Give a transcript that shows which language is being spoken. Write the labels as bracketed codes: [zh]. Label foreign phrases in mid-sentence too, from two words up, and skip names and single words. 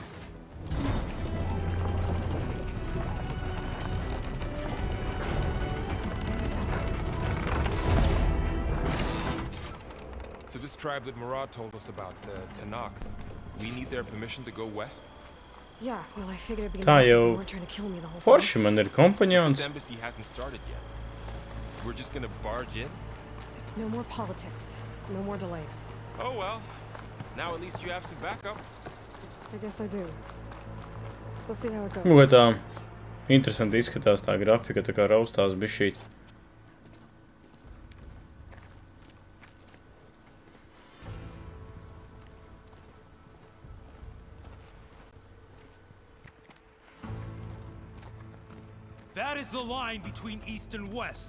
[en] So this tribe that Murad told us about, the Tanakh, we need their permission to go west? Yeah, well, I figured it'd be [lv] Tā [en] nice if [lv] jau [en] you weren't trying to kill me the whole time. [lv] forši man ir kompaņons. [en] This embassy hasn't started yet. We're just gonna barge in? There's no more politics. No more delays. Oh well. Now at least you have some backup. I guess I do. We'll see how it goes. [lv] Nu, ka tā interesanti izskatās tā grafika, tā kā raustās bišķīt. [en] That is the line between east and west.